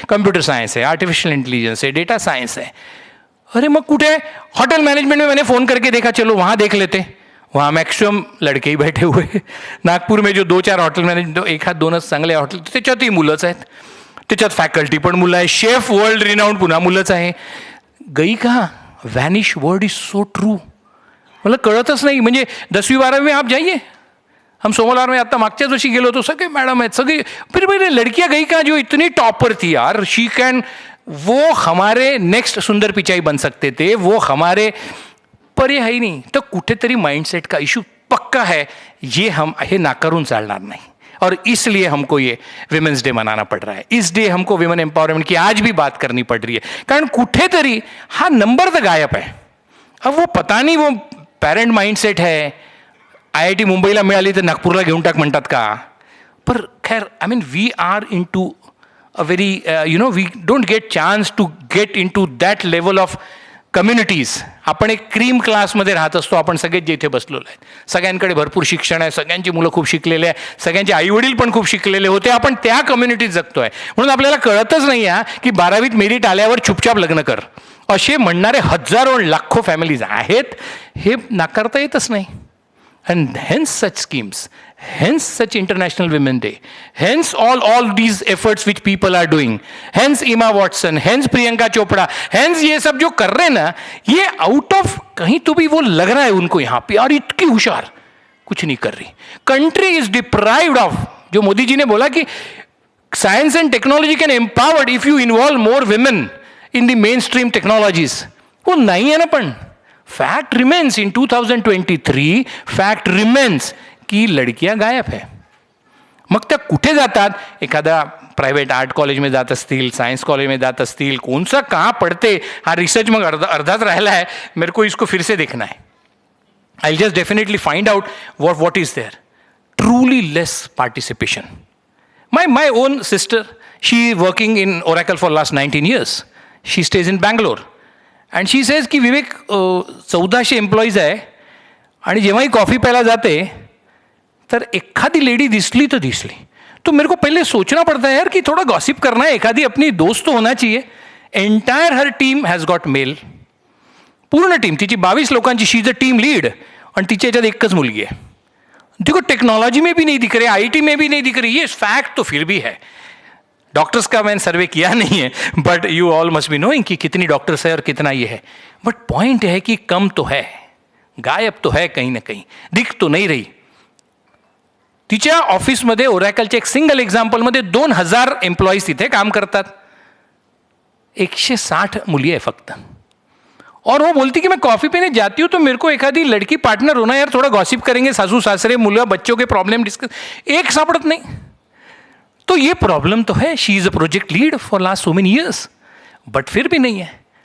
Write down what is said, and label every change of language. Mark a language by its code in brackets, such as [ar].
[hi] Computer science है, artificial intelligence है, data science है. [mr] अरे मग कुठे [hi] हॉटेल मैनेजमेंट में मैंने फ़ोन करके देखा, चलो वहाँ देख लेते. वहाँ मॅक्सिमम लड़के ही बैठे हुए. [mr] नागपूर में जो 2-4 हॉटेल मॅनेजमेंट, एखाद 2च चांगले हॉटेल, त्याच्यातही मुलंच आहेत. त्याच्यात फॅकल्टी पण मुलं आहे, शेफ वर्ल्ड रिनाउंड पुन्हा मुलंच आहे. [hi] गई कहाँ, [en] Vanish word is so true. [mr] मला कळतच नाही. [hi] म्हणजे 10वीं-12वीं में आप जाइए, [mr] हम सोमवार में आता मागच्याच वर्षी गेलो होतो, सगळे मॅडम आहेत, सगळे. [hi] फिर मेरे लड़कियाँ गई कहाँ जो इतनी टॉपर थी यार. [en] she can, [hi] वो हमारे नेक्स्ट सुंदर पिचाई बन सकते थे, वो हमारे, पर ये है ही नहीं. तो कुठेतरी माइंडसेट का इशू पक्का है. ये [mr] नाकारून चालणार नाही. [hi] और इसलिए हमको ये विमेंस डे मनाना पड़ रहा है. इस डे हमको विमेन एम्पावरमेंट की आज भी बात करनी पड़ रही है, [mr] कारण कुठेतरी हा नंबर तर गायब [hi] है. अब वो पता नहीं, वो पॅरेंट माइंडसेट है. [mr] IIT मुंबईला मिळाली तर नागपूरला घेऊन टाक म्हणतात का. [hi] पर खैर, [en] I mean we are into a very we don't get chance to get into that level of communities. [mr] आपण एक क्रीम क्लासमध्ये राहत असतो, आपण सगळेच जे इथे बसलेलो आहेत. सगळ्यांकडे भरपूर शिक्षण आहे, सगळ्यांची मुलं खूप शिकलेले आहे, सगळ्यांचे आईवडील पण खूप शिकलेले होते. आपण त्या कम्युनिटीत जगतोय. म्हणून आपल्याला कळतच नाही आहे की 12वीत मेरिट आल्यावर चुपचाप लग्न कर असे म्हणणारे हजारो लाखो फॅमिलीज आहेत. हे नाकारता येतच नाही. [en] And hence such schemes, hence such International Women's Day, hence all these efforts which people are doing, hence Emma Watson, hence Priyanka Chopra, hence [hi] ये सब जो कर रहे हैं ना, ये आउट ऑफ कहीं तो भी वो लग रहा है उनको यहाँ पे, यार इतनी होशियार, कुछ नहीं कर रही. [en] country is deprived of, [hi] जो मोदी जी ने बोला कि [en] Science and technology can empowered if you involve more women in the mainstream technologies. [hi] वो नहीं है ना. [en] पण fact remains in 2023, fact remains [hi] की लडकियां गायब है. [mr] मग त्या कुठे जातात. एखादा प्रायव्हेट आर्ट कॉलेज में जात असतील, सायन्स कॉलेज में जात असतील, [hi] कौन सा कहाँ पढ़ते, [mr] हा रिसर्च मग अर्धाच राहिला है. [hi] मेरे को इसको फिर से देखना है. [en] I just definitely find out what is there. Truly less participation. My own sister, she working in Oracle for last 19 years. She stays in Bangalore. And she says [mr] की विवेक 1400 एम्प्लॉईज आहे, आणि जेव्हाही कॉफ़ी प्यायला जाते तर एखादी लेडी दिसली तो दिसली. [hi] तो मेरे को पहले सोचना पड़ता है यार कि थोड़ा गॉसिप करना है, एखादी अपनी दोस्त तो होना चाहिए. [en] Entire her team has got male. [mr] पूर्ण टीम तिची 22 लोकांची, [en] she is a team lead, [mr] आणि तिच्या याच्यात एकच मुलगी आहे. [hi] देखो टेक्नोलॉजी में भी नहीं दिख रही, IT में भी नहीं दिख रही. ये फैक्ट तो फिर भी है. डॉक्टर्स का मैंने सर्वे किया नहीं है, [en] but you all must be knowing [hi] कि कितनी डॉक्टर्स है और कितना ये है. बट पॉइंट है कि कम तो है, गायब तो है कहीं ना कहीं, दिख तो नहीं रही. [mr] तिच्या ऑफिसमध्ये ओरॅकलच्या एक सिंगल एक्झाम्पलमध्ये 2000 एम्प्लॉईज तिथे काम करतात. 160 मुली आहे फक्त. [hi] और वो बोलती कि मैं कॉफ़ी पीने जाती हूँ तो मेरे को एखादी लड़की पार्टनर होना, यार थोड़ा गॉसिप करेंगे, सासू सासरे मुलं बच्चों के प्रॉब्लम डिस्कस. एक सापडत नहीं. तो ये प्रॉब्लम तो है. [en] she is a project lead for last so many years, [hi] but फिर भी नहीं है.